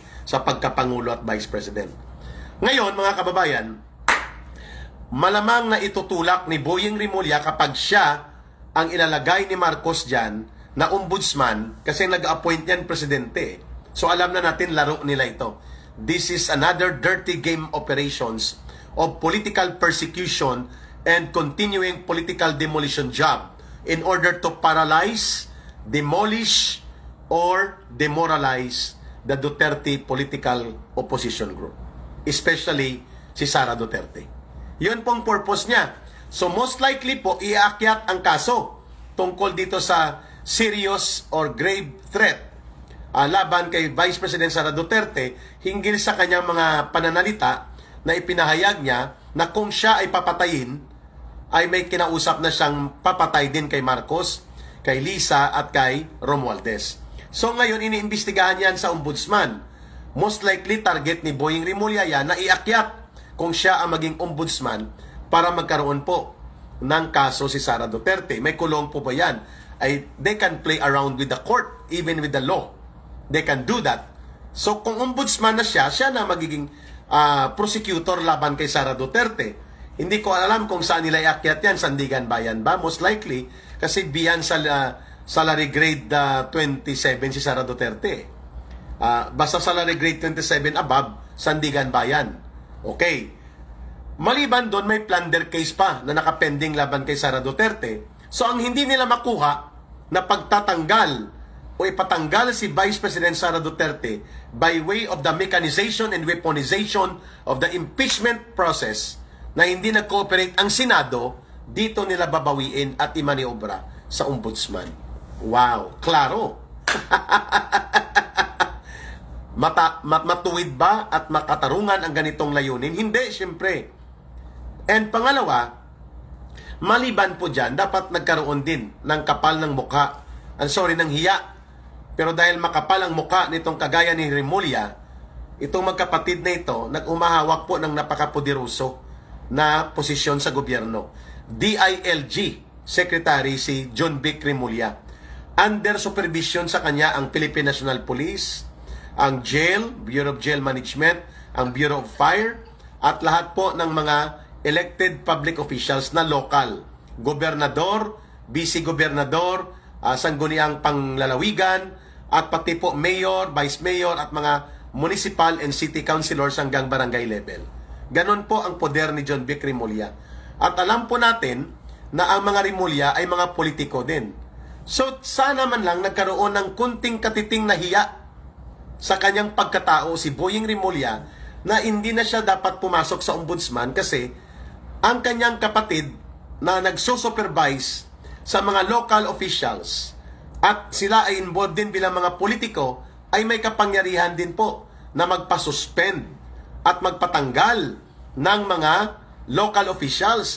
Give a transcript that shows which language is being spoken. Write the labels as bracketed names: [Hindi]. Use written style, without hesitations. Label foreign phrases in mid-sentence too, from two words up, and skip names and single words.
[Filipino] Sa pagkapangulo at [English] vice president. [Filipino] Ngayon, mga kababayan, malamang na itutulak ni Boying Remulla kapag siya ang ilalagay ni Marcos dyan na ombudsman, kasi nag-appoint yan presidente. So alam na natin laro nila ito. [English] This is another dirty game operations of political persecution and continuing political demolition job in order to paralyze, demolish, or demoralize the Duterte political opposition group. [Filipino] Especially si Sara Duterte. Yun pong purpose niya. So [English] most likely [Filipino] po, iakyat ang kaso tungkol dito sa [English] serious or grave threat [Filipino] laban kay Vice President Sara Duterte hinggil sa kanyang mga pananalita na ipinahayag niya na kung siya ay papatayin, ay may kinausap na siyang papatay din kay Marcos, kay Lisa at kay Romualdez. So ngayon, iniimbestigahan yan sa ombudsman. [English] Most likely, [Filipino] target ni Boying Remulla yan na iakyat kung siya ang maging ombudsman para magkaroon po ng kaso si Sara Duterte. May kulong po ba yan? [English] They can play around with the court, even with the law. They can do that. [Filipino] So kung ombudsman na siya na magiging prosecutor laban kay Sara Duterte. Hindi ko alam kung saan nila iakyat yan, Sandigan Bayan ba? [English] Most likely, [Filipino] kasi biyan sa [English] salary grade [Filipino] 27 si Sara Duterte. Basta [English] salary grade 27 above, [Filipino] Sandigan Bayan. Okay. Maliban doon, may plunder case pa na nakapending laban kay Sara Duterte. So, ang hindi nila makuha na pagtatanggal o ipatanggal si Vice President Sara Duterte [English] by way of the mechanization and weaponization of the impeachment process [Filipino] na hindi nag-cooperate ang Senado, dito nila babawiin at imaniobra sa ombudsman. Wow, klaro. Matuwid ba at makatarungan ang ganitong layunin? Hindi, siyempre. And pangalawa, maliban po dyan, dapat nagkaroon din ng kapal ng mukha. Ng hiya. Pero dahil makapal ang mukha nitong kagaya ni Remulla, itong magkapatid na ito, nag-umahawak po ng napakapoderoso na posisyon sa gobyerno. DILG Secretary si John Vic Remulla. [English] Under supervision [Filipino] sa kanya ang Philippine National Police, ang jail, Bureau of Jail Management, ang Bureau of Fire, at lahat po ng mga [English] elected public officials [Filipino] na local. Gobernador, vice-gobernador, sangguniang panglalawigan, at pati po mayor, vice mayor, at mga [English] municipal and city councilors [Filipino] hanggang barangay level. Ganon po ang poder ni John Vic Remulla. At alam po natin na ang mga Remulla ay mga politiko din. So, sana man lang nagkaroon ng kunting katiting na hiya sa kanyang pagkatao si Boying Remulla na hindi na siya dapat pumasok sa ombudsman kasi ang kanyang kapatid na nagsusupervise sa mga [English] local officials [Filipino] at sila ay involved din bilang mga politiko ay may kapangyarihan din po na magpasuspend at magpatanggal ng mga [English] local officials.